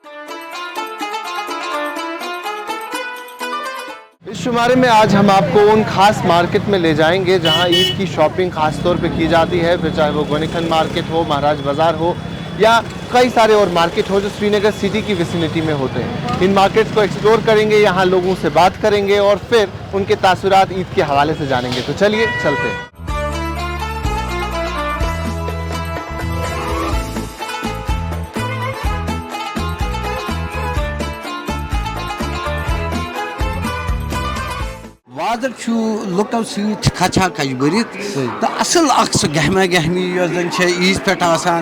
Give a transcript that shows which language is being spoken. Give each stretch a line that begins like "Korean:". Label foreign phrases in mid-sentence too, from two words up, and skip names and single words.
Urdu: اس شمارے میں آج ہم آپ کو ان خاص مارکیٹ میں لے جائیں گے جہاں عید کی شاپنگ خاص طور پہ کی جاتی ہے، پھر چاہے وہ گونیکھن مارکیٹ ہو، مہاراج بازار ہو یا کئی سارے اور مارکیٹ ہو جو سری نگر سٹی کی ویسینٹی میں ہوتے ہیں. ان مارکیٹس کو ایکسپلور کریں گے، یہاں لوگوں سے بات کریں گے اور پھر ان کے تاثرات عید کے حوالے سے جانیں گے. تو چلیے چلتے ہیں.
Kashmiri: بازر لُکو سۭتۍ کھچا کھچ بٔرِتھ تہٕ اَصٕل اکھ سۄ گہما گہمی یۄس زَن چھےٚ عیٖذ پٮ۪ٹھ آسان.